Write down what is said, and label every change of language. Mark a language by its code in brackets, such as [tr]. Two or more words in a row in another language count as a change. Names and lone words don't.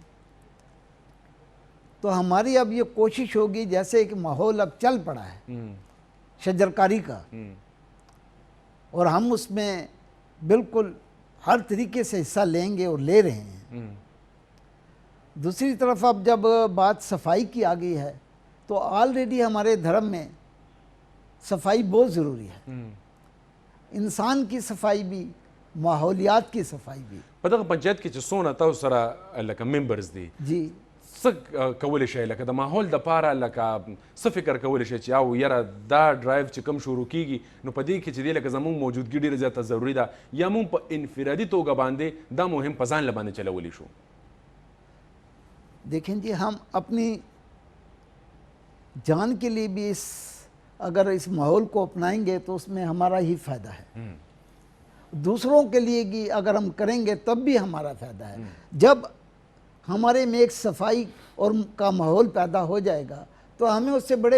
[ur] تو ہماری اب یہ کوشش ہوگی جیسے کہ ماحول اب چل پڑا ہے شجرکاری کا اور ہم اس میں بالکل ہر طریقے سے حصہ لیں گے اور لے رہے ہیں دوسری طرف اب جب بات صفائی کی آ گئی ہے تو آلریڈی ہمارے دھرم میں صفائی بہت ضروری ہے انسان کی صفائی بھی ماحولیات کی صفائی بھی [ps] په دغه پنچایت کې چې څونه تاسو سره لکه ممبرز دي [ur] جی [ps] څه کولی شئ لکه د ماحول دپاره لکه څه فکر کولی شئ چې او یاره دا ډرایو چې کوم شروع کیږي نو په دې کې چې دی لکه زموږ موجودګي ډېره زیاته ضروري ده یا موږ په انفرادي توګه باندې دا مهم په ځان له باندې چلولی شو [ur] دیکھیں جی ہم اپنی جان کے لیے بھی اگر اس ماحول کو اپنائیں گے تو اس میں ہمارا ہی فائدہ ہے دوسروں کے لیے بھی اگر ہم کریں گے تب بھی ہمارا فائدہ ہے جب ہمارے میں ایک صفائی اور کا ماحول پیدا ہو جائے گا تو ہمیں اس سے بڑے